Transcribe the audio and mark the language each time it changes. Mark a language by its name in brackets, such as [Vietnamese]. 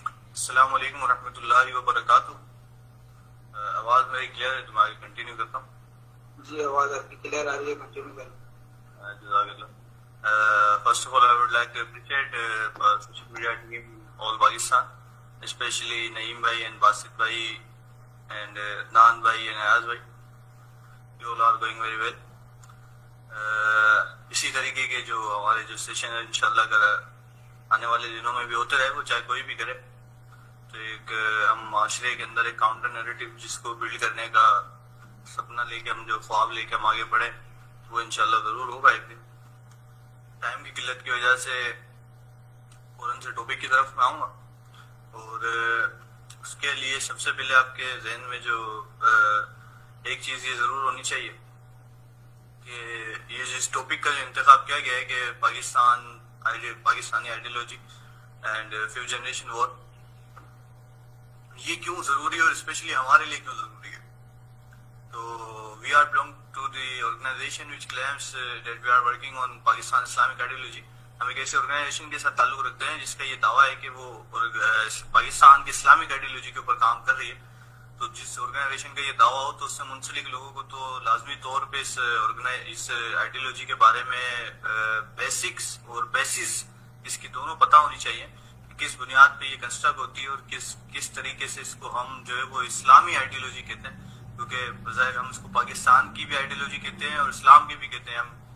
[Urdu] السلام علیکم ورحمۃ اللہ وبرکاتہ. آواز میری کلیئر ہے؟ تمہاری کنٹینیو کرتا ہوں. جی آواز آپ کی کلیئر آ رہی ہے, کنٹینیو کریں. جزاک اللہ. [English] First of all, I would like to appreciate social media team all Pakistan, especially Naeem bhai and Basit bhai and Adnan bhai and Ayaz bhai. You all are going very well. [Urdu] اسی طریقے کے جو ہمارے جو session ہے انشاءاللہ آنے والے دنوں میں بھی ہوتے رہے, وہ چاہے کوئی بھی کرے. تو ایک ہم معاشرے کے اندر ایک کاؤنٹر نیریٹو جس کو بلڈ کرنے کا سپنا لے کے ہم جو خواب لے کے ہم آگے بڑھیں, وہ انشاءاللہ ضرور ہوگا ایک دن. ٹائم کی قلت کی وجہ سے فوراً سے ٹاپک کی طرف میں آؤں گا, اور اس کے لیے سب سے پہلے آپ کے ذہن میں جو ایک چیز یہ ضرور ہونی چاہیے کہ یہ جس ٹاپک کا جو انتخاب کیا گیا ہے کہ Pakistani ideology and fifth generation وار یہ کیوں ضروری ہے اور اسپیشلی ہمارے لیے کیوں ضروری ہے. [English] تو we are belong to the organization which claims that we are working on Pakistan Islamic ideology. [Urdu] ہم ایک ایسے آرگنائزیشن کے ساتھ تعلق رکھتے ہیں جس کا یہ دعویٰ ہے کہ وہ پاکستان کی اسلامک آئیڈیالوجی کے اوپر کام کر رہی ہے. تو جس آرگنائزیشن کا یہ دعویٰ ہو تو اس سے منسلک لوگوں کو تو لازمی طور پہ اس آئیڈیالوجی کے بارے میں بیسکس اور بیسز اس کی دونوں پتہ ہونی چاہیے کہ کس بنیاد پہ یہ کنسٹرکٹ ہوتی ہے اور کس طریقے سے اس کو ہم جو ہے وہ اسلامی آئیڈیالوجی کہتے ہیں, کیونکہ بظاہر ہم اس کو پاکستان کی بھی آئیڈیالوجی کہتے ہیں اور اسلام کی بھی کہتے ہیں ہم.